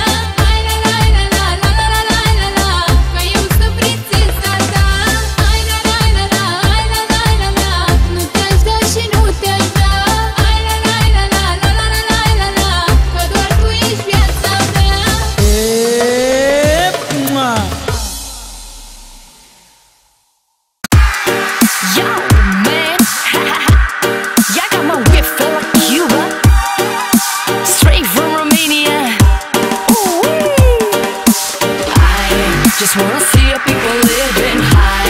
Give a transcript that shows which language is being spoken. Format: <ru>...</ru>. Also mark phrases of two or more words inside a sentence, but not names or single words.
<ro>Ai la la la la la la la la la la, că eu sunt prințesa ta. Ai la la la la, ai la la la la, nu te-aș da și nu te-aș da. Ai la la la la la la la la la la, că doar tu ești viața mea.</ro> <en>Yo, man, y'all got my whip feel like Cuba, straight from Romania. I just wanna see your people living high.</en>